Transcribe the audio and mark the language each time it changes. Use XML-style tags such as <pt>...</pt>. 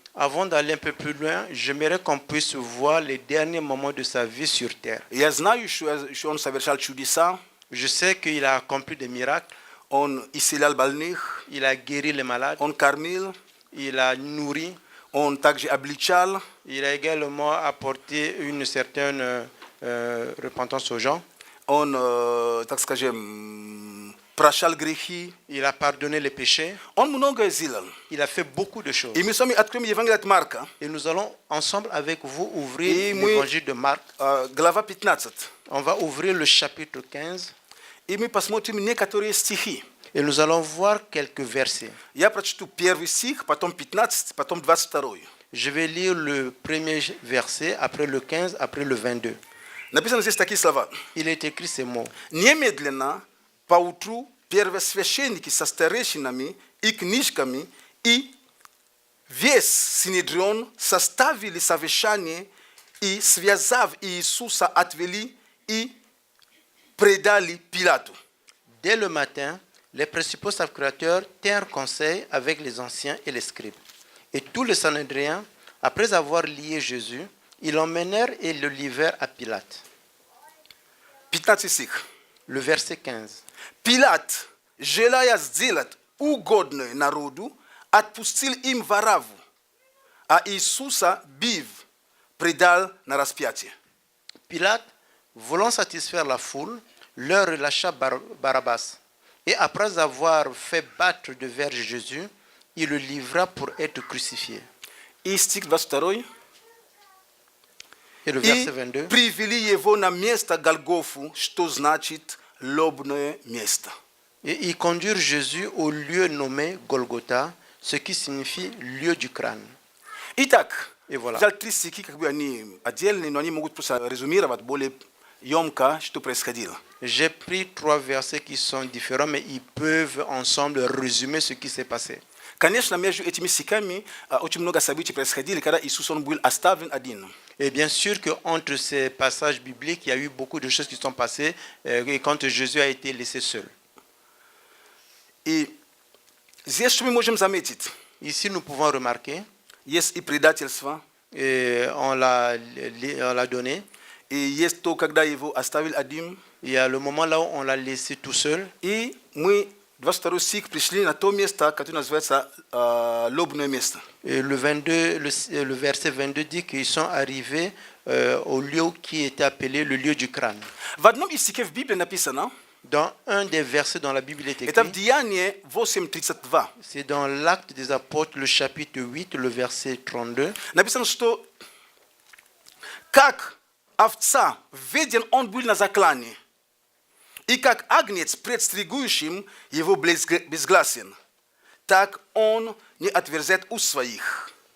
<fr>avant d'aller un peu plus loin, j'aimerais qu'on puisse voir les derniers moments de sa vie sur terre.</fr> <ru>Я знаю, что он совершал чудеса,</ru> <fr>Je sais qu'il a accompli des miracles,</fr> <ru>он исцелял больных,</ru> <fr>il a guéri les malades,</fr> <ru>он кормил,</ru> <fr>il a nourri,</fr> <ru>он также обличал,</ru> <fr>il a également apporté une certaine repentance aux gens,</fr> <ru>он, так скажем, прощал грехи,</ru> <fr>il a pardonné les péchés,</fr> <ru>он многое сделал.</ru> <fr>il a fait beaucoup de choses.</fr> <ru>И мы с вами откроем Евангелие от Марка,</ru> <fr>Et nous allons ensemble avec vous Et ouvrir moi- l'évangile de Marc.</fr> <ru>глава 15.</ru> <fr>On va ouvrir le chapitre 15</fr> <ru>И мы посмотрим некоторые стихи.</ru> <fr>et nous allons voir quelques versets.</fr> <ru>Я прочту первый стих, потом 15, потом 22.</ru> <fr>Je vais lire le premier verset, après le 15, après le 22.</fr> <ru>Написано здесь такие слова.</ru> <fr>Il est écrit ces mots.</fr> <ru>Немедленно поутру первосвященники со старейшинами и книжками и весь Синедрион составили совещание и, связав Иисуса, отвели и предали Пилату.</ru> <fr>Dès le matin, les principaux sacrificateurs tinrent conseil avec les anciens et les scribes. Et tous les Sanhédriens, après avoir lié Jésus, ils l'emmenèrent et le livrèrent à Pilate.</fr> <ru>15 стих.</ru> <fr>Le verset 15.</fr> <ru>Пилат, желая сделать угодное народу, отпустил им вораву, а Иисуса, бив, предал на распятие.</ru> <fr>Pilate, voulant satisfaire la foule, leur relâcha Barabbas. Et après avoir fait battre de verge Jésus, il le livra pour être crucifié.</fr> <ru>И стих 22.</ru> <fr>Et le</fr> <ru>И</ru> <fr>verset 22.</fr> <ru>привели его на место Голгофу, что значит лобное место.</ru> <fr>Et ils conduirent Jésus au lieu nommé Golgotha, ce qui signifie lieu du crâne.</fr> <ru>Итак, И</ru> <fr>voilà.</fr> <ru>взял три стихи, как бы они отдельные, но они могут просто резюмировать более емко, что происходило.</ru> <fr>J'ai pris 3 versets qui sont différents, mais ils peuvent ensemble résumer ce qui s'est passé.</fr> <ru>Конечно, между этими стихами очень много событий происходили, когда Иисус он был оставлен один.</ru> <fr>Et bien sûr qu'entre ces passages bibliques, il y a eu beaucoup de choses qui sont passées et quand Jésus a été laissé seul.</fr> <ru>И здесь что мы можем заметить?</ru> <fr>Ici, nous pouvons remarquer,</fr> <ru>Есть и предательство,</ru> <fr>et on l'a donné,</fr> <ru>и есть то, когда его оставили один.</ru> <fr>il y a le moment là où on l'a laissé tout seul.</fr> <ru>И мы, 22 стих, пришли на то место, которое называется лобное место.</ru> <fr>Et le verset 22 dit qu'ils sont arrivés au lieu qui était appelé le lieu du crâne.</fr> <ru>В одном из стихов в Библии написано,</ru> <fr>Dans un des versets dans la Bible est</fr> <ru>Это в</ru> <fr>écrit,</fr> <ru>Деянии 8:32.</ru> <fr>c'est dans l'Acte des Apôtres, le chapitre 8, le verset 32.</fr> <ru>Написано, что как овца введен он был на заклание, и как агнец пред стригующим его безгласен, так он не отверзет уст своих.</ru>